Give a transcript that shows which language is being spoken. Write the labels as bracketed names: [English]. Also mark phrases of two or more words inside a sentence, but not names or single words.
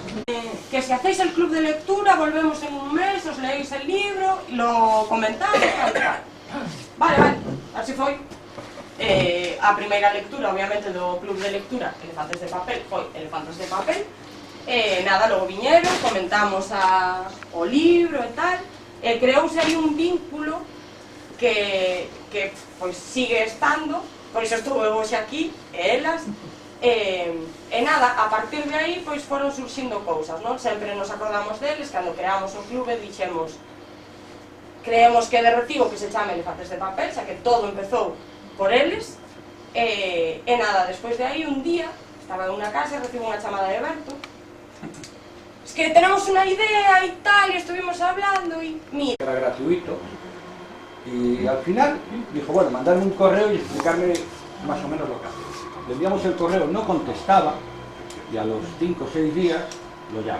[Spanish] Que si hacéis el club de lectura, volvemos en un mes, os leéis el libro, lo comentamos, tal. [Galician] Vale, así foi. A primeira lectura, obviamente, do club de lectura Elefantes de Papel, foi Elefantes de Papel. Nada, logo viñeron, comentamos o libro e tal, e creouse aí un vínculo que pois sigue estando, por iso estuve hoxe aquí, e elas, e nada, a partir de aí pois foron surxindo cousas, non? Sempre nos acordamos deles, cando creamos o clube dixemos creemos que é de recibo que se chame Elefantes de Papel, xa que todo empezou por eles, e nada, despois de aí un día estaba en unha casa e recibo unha chamada de Berto. [Spanish] Es que tenemos una idea y tal, y estuvimos hablando y mira. Era gratuito y al final dijo, bueno, mandarme un correo y explicarme más o menos lo que hacía. Le enviamos el correo, no contestaba y a los 5 o 6 días lo llamo.